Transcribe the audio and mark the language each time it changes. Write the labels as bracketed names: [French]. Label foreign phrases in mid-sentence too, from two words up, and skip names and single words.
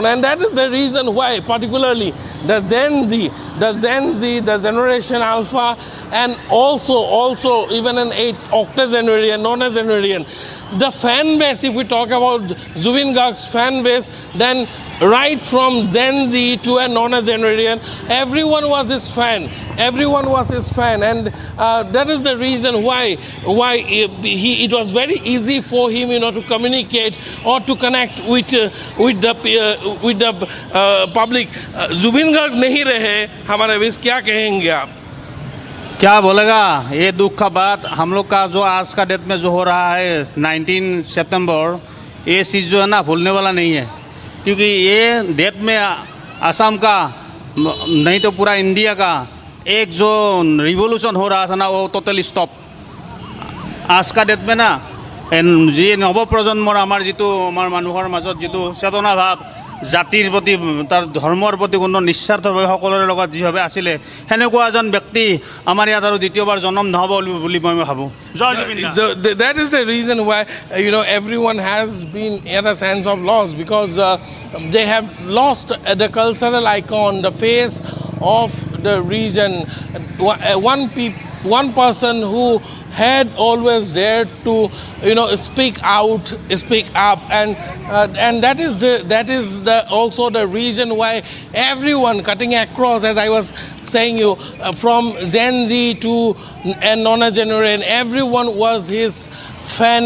[English] And that is the reason why, particularly the Gen Z, the Generation Alpha, and also even an octogenarian, nonagenarian, the fan base, if we talk about Zubin Garg's fan base, then right from Gen Z to a nonagenarian, everyone was his fan. And that is the reason why it was very easy for him, to communicate or to connect with the public. [Hindi] Zubin Garg नहीं रहे हमारे बीच, क्या कहेंगे आप? क्या बोलेगा? ये दुख का बात हम लोग का जो आज का डेट में जो हो रहा है 19 सितंबर, ये चीज़ जो है ना भूलने वाला नहीं है, क्योंकि ये डेट में असम का नहीं तो पूरा इंडिया का एक जो रिवोल्यूशन हो रहा था ना, वो [English] totally stop. [Hindi] आज का डेट में ना जी [Assamese] नवप्रजन्মৰ আমাৰ মানুহৰ মাজত যিটো চেতনা ভাৱ, জাতিৰ প্ৰতি তাৰ ধৰ্মৰ প্ৰতি কোনো নিস্বাৰ্থভাৱে সকলোৰে লগত যিভাৱে আছিলে, সেনেকুৱা এজন ব্যক্তি আমাৰ ইয়াত আৰু দ্বিতীয়বাৰ জন্ম নহ'ব বুলি মই ভাবোঁ। [English] That is the reason why everyone has been at a sense of loss, because they have lost the cultural icon, the face of the region. One person who had always dared to speak up, and that is also the reason why everyone cutting across, as I was saying from Gen Z to a nonagenarian, everyone was his fan.